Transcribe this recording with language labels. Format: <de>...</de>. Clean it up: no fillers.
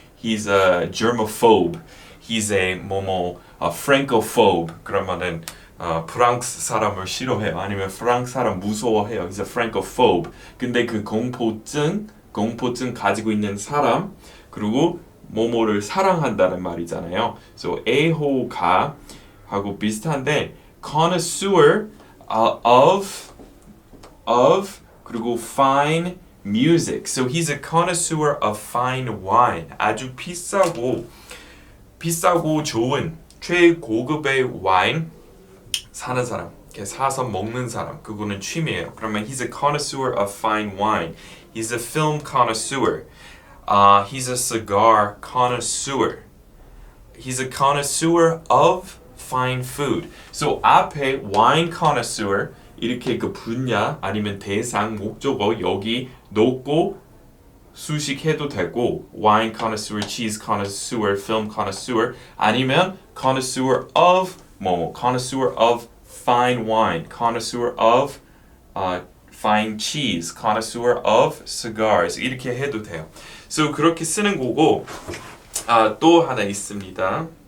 <en>He's a germaphobe. He's a francophobe.</en> <ko>그러면은 프랑스 사람을 싫어해요. 아니면 프랑스 사람 무서워해요.</ko> <en>He's a francophobe.</en> <ko>근데 그 공포증 가지고 있는 사람 그리고 뭐뭐를 사랑한다는 말이잖아요. So 애호가 하고 비슷한데 connoisseur of 그리고 fine music.</ko> <en>So he's a connoisseur of fine wine.</en> <ko>아주 비싸고 좋은 최고급의 와인 사는 사람, 이렇게 사서 먹는 사람, 그거는 취미예요. 그러면</ko> <en>he's a connoisseur of fine wine. He's a film connoisseur. He's a cigar connoisseur. He's a connoisseur of fine food.</en> <ko>So 앞에 wine connoisseur 이렇게 그 분야 아니면 대상 목적어 여기 놓고 수식해도 되고 wine connoisseur, cheese connoisseur, film connoisseur 아니면 connoisseur of connoisseur of fine wine, connoisseur of fine cheese, connoisseur of cigars 이렇게 해도 돼요. So 그렇게 쓰는 거고 또 하나 있습니다.</ko>